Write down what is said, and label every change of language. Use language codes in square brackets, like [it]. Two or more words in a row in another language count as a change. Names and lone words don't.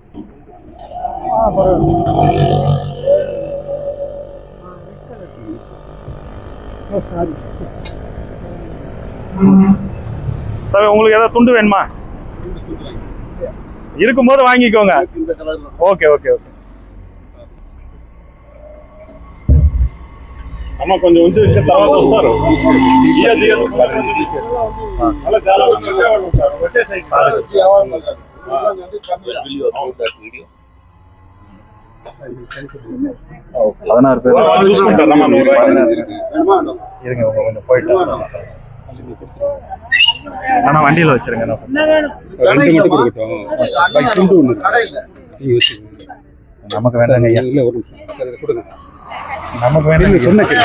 [ta] சார் உங்களுக்கு ஏதாவது துண்டு வேணுமா? இருக்கும்போது வாங்கிக்கோங்க. ஓகே ஓகே ஓகே. [te] అమ్మ కొంచెం ఉంచి తర్వాత వస్తారు. [ta] பதினாறு பேர் [te] చూసుకుంటారమ్మా నువ్వు [ta] இருங்க, கொஞ்சம் போயிட்டு ஆனா வண்டியில வச்சிருங்க. ரெண்டு மட்டும் கொடுக்கட்டும். துண்டு ஒன்று நமக்கு வேண்டாங்க ஐயா. இல்லை ஒரு நிமிஷம் கொடுங்க. நமக்கு வேண்டாம். சொன்ன